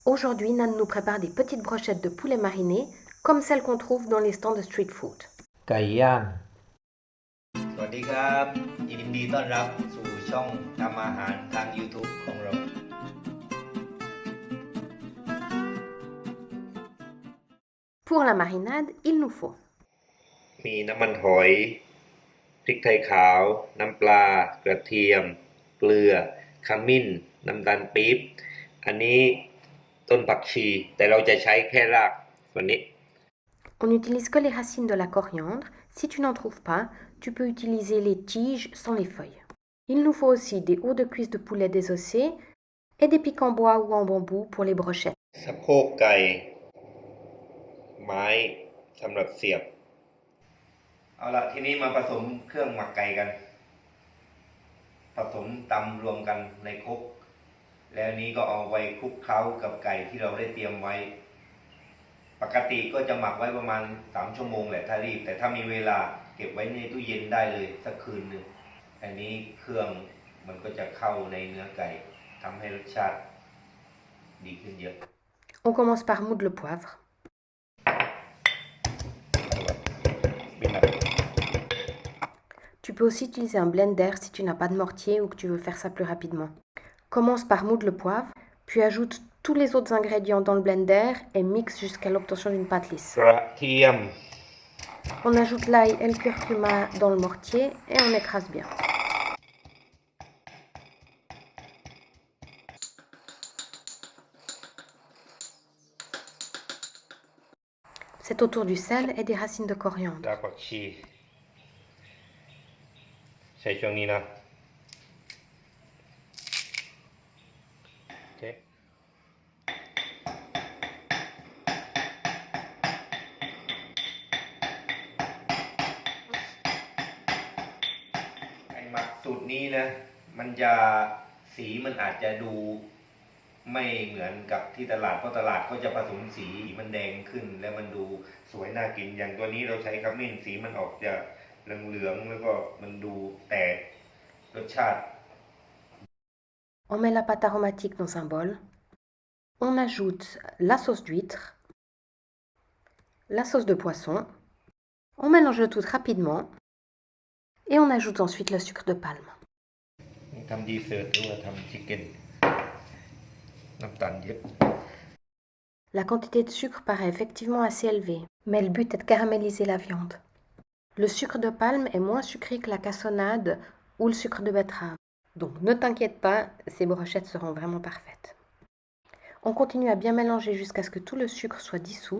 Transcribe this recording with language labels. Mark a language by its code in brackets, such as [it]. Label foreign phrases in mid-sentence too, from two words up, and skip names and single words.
[fr] Aujourd'hui, Nan nous prépare des petites brochettes de poulet mariné, comme celles qu'on trouve dans les stands de [en] street food. [th] ไก่ย่าง สวัสดีครับยินดีต้อนรับสู่ช่องทำอาหารทาง YouTube ของเรา [fr] Pour la marinade, il nous faut [th] มีน้ำมันหอยพริกไทยขาวน้ำปลากระเทียมเกลือขมิ้นน้ำตาลปี๊บอันนี้ต้นผักชีแต่เราจะใช้แค่รากวันนี้ [fr] On n'utilise que les racines de la coriandre. Si tu n'en trouves pas, tu peux utiliser les tiges sans les feuilles. Il nous faut aussi des hauts de cuisse de poulet désossés et des pics en bois ou en bambou pour les brochettes. [th] สะโพกไก่ไม้สำหรับเสียบเอาละทีนี้มาผสมเครื่องหมักไก่กันผสมตำร วมกันในครกแล้วนี้ก็เอาไว้คลุกเคล้ากับไก่ที่เราได้เตรียมไว้ปกติก็จะหมักไว้ประมาณ3 ชั่วโมงแหละถ้ารีบแต่ถ้ามีเวลาเก็บไว้ในตู้เย็นได้เลยสักคืนนึงอันนี้เครื่องมันก็จะเข้าในเนื้อไก่ทำให้รสชาติดีขึ้นเยอะ [fr] On commence par moudre le poivre. Tu peux aussi utiliser un blender si tu n'as pas de mortier ou que tu veux faire ça plus rapidement. Commence par moudre le poivre, puis ajoute tous les autres ingrédients dans le blender et mixe jusqu'à l'obtention d'une pâte lisse. [th] กระเทียม [fr] On ajoute l'ail et le curcuma dans le mortier et on écrase bien. C'est autour du sel et des racines de coriandre. [th] รากผักชีใช้ช่วงนี้นะโอเคไอ้หมักสูตรนี้นะมันจะ สีมันอาจจะดูไม่เหมือนกับที่ตลาดเพราะตลาดก็จะผสมสีมันแดงขึ้นแล้วมันดูสวยน่ากินอย่างตัวนี้เราใช้ขมิ้นสีมันออกจะเหลืองๆแล้วก็มันดูแตกรสชาติ [fr] On met la pâte aromatique dans un bol. On ajoute la sauce d'huître, la sauce de poisson. On mélange le tout rapidement et on ajoute ensuite le sucre de palme. [th] ทำดีเซอร์ทหรือว่าทำชิคเก้นน้ำตาลเยอะ [fr] La quantité de sucre paraît effectivement assez élevée, mais le but est de caraméliser la viande. Le sucre de palme est moins sucré que la cassonade ou le sucre de betterave. Donc ne t'inquiète pas, ces brochettes seront vraiment parfaites. On continue à bien mélanger jusqu'à ce que tout le sucre soit dissous.